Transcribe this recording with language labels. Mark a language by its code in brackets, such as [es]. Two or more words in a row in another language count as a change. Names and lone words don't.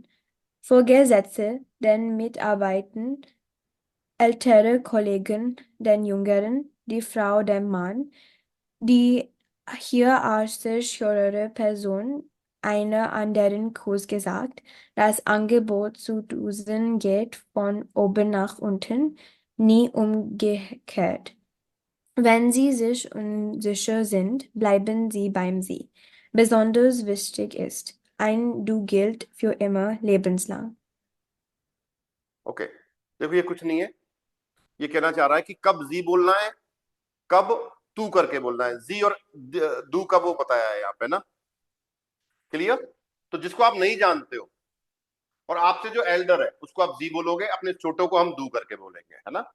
[de] Vorgesetzte den Mitarbeitern, ältere Kollegen den Jüngeren, die Frau dem Mann, die hierarchisch höhere Person, einer anderen Kurs gesagt, das Angebot zu duzen geht von oben nach unten, nie umgekehrt. Wenn Sie sich unsicher sind, bleiben Sie beim Sie. Besonders wichtig ist, ein Du gilt für immer lebenslang. [hi] ओके, देखो ये कुछ नहीं है, ये कहना चाह रहा है कि कब जी बोलना है, कब तू करके बोलना है। जी और दू का वो बताया है यहाँ पे ना, क्लियर? तो जिसको आप नहीं जानते हो और आपसे जो एल्डर है उसको आप जी बोलोगे, अपने छोटों को हम दू करके बोलेंगे, है ना।